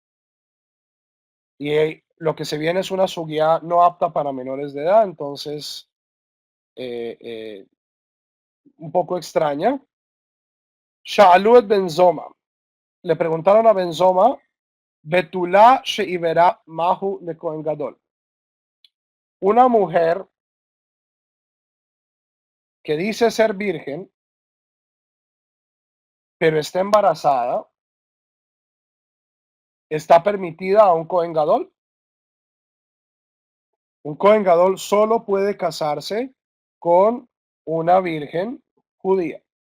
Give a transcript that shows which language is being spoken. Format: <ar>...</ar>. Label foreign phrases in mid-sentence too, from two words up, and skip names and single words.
<es>Y lo que se viene es una sugiá no apta para menores de edad, entonces un poco extraña.</es> <he>שאלו את בן זומא.</he> <es>Le preguntaron a Benzoma,</es> <he>בתולה שעיברה מהו לכהן גדול.</he> <es>Una mujer que dice ser virgen, pero está embarazada, ¿está permitida a un</es> <he>כהן גדול?</he> <es>Un</es> <he>כהן גדול</he> <es>solo puede casarse con una virgen judía.</es>